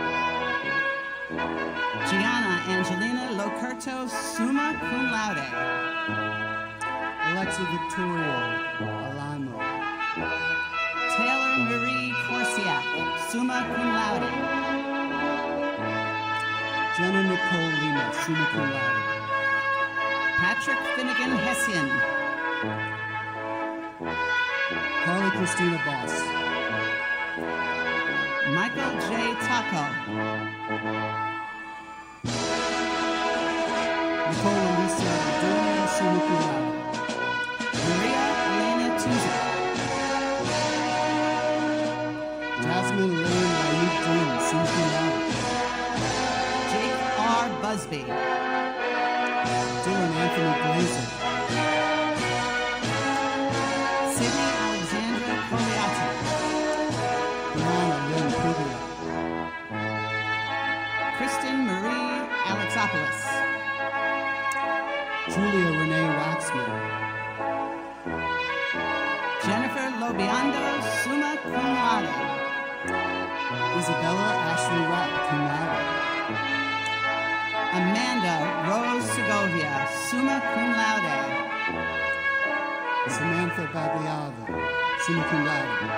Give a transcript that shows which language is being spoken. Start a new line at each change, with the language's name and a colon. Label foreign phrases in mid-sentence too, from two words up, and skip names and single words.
English: Gianna Angelina Locerto,
Latin: summa cum laude.
English: Alexa Victoria Alano. Taylor Marie Corsiak,
Latin: summa cum laude.
English: Jenna Nicole Lima,
Latin: summa cum laude.
English: Patrick Finnegan Hessian. Carly Christina Boss. Michael J. Taco. Nicole Elisa Donia,
Latin: summa cum laude.
English: Maria Elena Tuza. Jasmine Lane Naib Jones,
Latin: summa cum laude.
English: Jake R. Busby. Dylan Anthony Glazer. Sydney Alexandra Coliata. Brianna Lynn Puglia. Kristen Marie Alexopoulos. Julia Renee Waxman. Jennifer Lobiando,
Latin: summa cum laude.
English: Isabella Ashley Rapp,
Latin: cum laude.
English: Amanda Rose Segovia,
Latin: summa cum laude.
English: Samantha Bagliava,
Latin: summa cum laude.